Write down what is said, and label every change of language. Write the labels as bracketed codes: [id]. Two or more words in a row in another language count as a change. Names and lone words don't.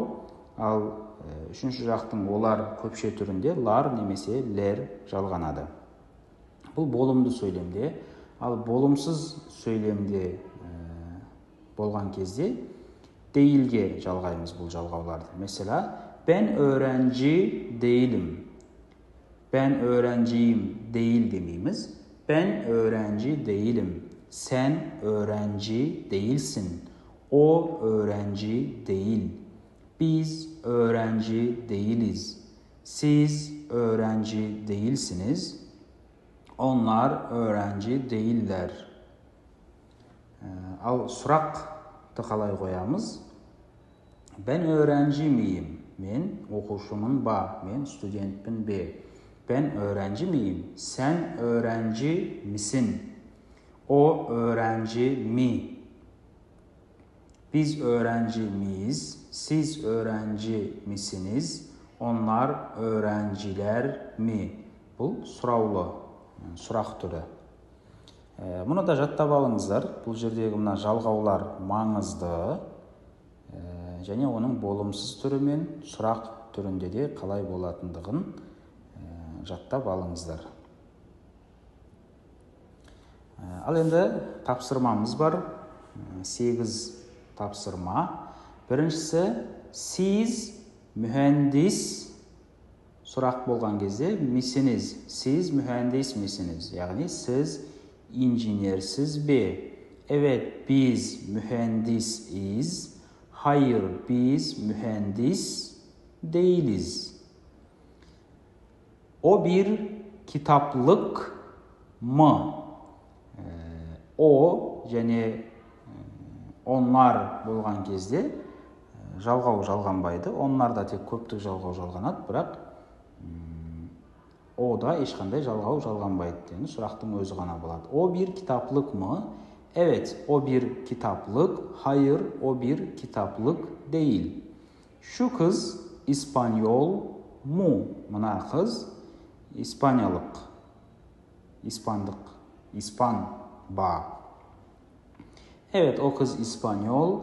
[kk] Ал үшінші жақтың олар көпше түрінде лар немесе лер жалғанады. Бұл болымды сөйлемде. Ал болымсыз сөйлемде болған кезде değilге жалғаймыз бұл жалғауларды. [tr] Mesela ben öğrenci değilim. Ben öğrenciyim değil demeyimiz. Ben öğrenci değilim. Sen öğrenci değilsin. O öğrenci değil. Biz öğrenci değiliz. Siz öğrenci değilsiniz. Onlar öğrenci değiller. [kk] Al сұрақты қалай қоямыз? [tr] Ben öğrenci miyim? [kk] Men оқушымын ба? Men студентпін бе? [tr] Ben öğrenci miyim? Sen öğrenci misin? O öğrenci mi? Biz öğrenci miyiz? Siz öğrenci misiniz? Onlar öğrenciler mi? [kk] Бұл сұраулы, сұрақ түрі. Мұны да жаттап алыңыздар. Бұл жердегі мына жалғаулар маңызды. Және оның болымсыз түрі мен сұрақ түрінде де қалай болатындығын жаттап алыңыздар. Ал енді тапсырмамыз бар. 8 тапсырма. Біріншісі, [tr] siz mühendis [kk] сұрақ болған кезде misiniz? [tr] Siz mühendis misiniz? Яғни [kk] siz injinersiz be? [tr] Evet, biz mühendisiz. Hayır, biz mühendis değiliz. O bir kitaplık mı? [kk] O және onlar болған кезде жалғау жалғанбайды. Онларда тек көптік жалғау жалғанады, бірақ O'da ешқандай жалғау жалғанбайды. Yani сұрақтың өзі ғана болады. [tr] O bir kitaplık mı? Evet, o bir kitaplık. Hayır, o bir kitaplık değil. Şu kız İspanyol mu? [kk] Mına kız İspanyalık. İspanlık. [tr] İspan ba. Evet, o kız İspanyol.